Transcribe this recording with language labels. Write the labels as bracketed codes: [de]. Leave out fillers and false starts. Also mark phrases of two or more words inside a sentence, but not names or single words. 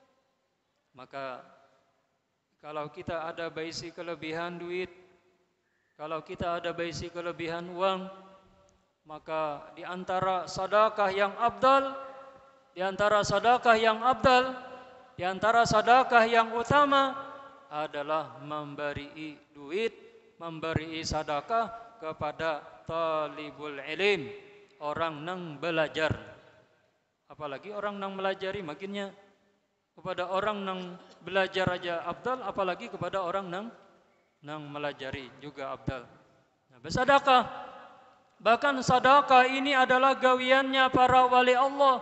[id] Maka kalau kita ada baisi kelebihan duit, Kalau kita ada baisi kelebihan uang, maka di antara sedekah yang afdal, di antara sedekah yang afdal, di antara sedekah yang utama adalah memberi duit, memberi sedekah kepada [ar] طالب العلم, [bjn] orang nang belajar. Apalagi orang nang melajari, makinnya kepada orang nang belajar aja afdal, apalagi kepada orang nang melajari juga afdal. [id] Nah, bersedekah, bahkan sedekah ini adalah gawiannya para wali Allah.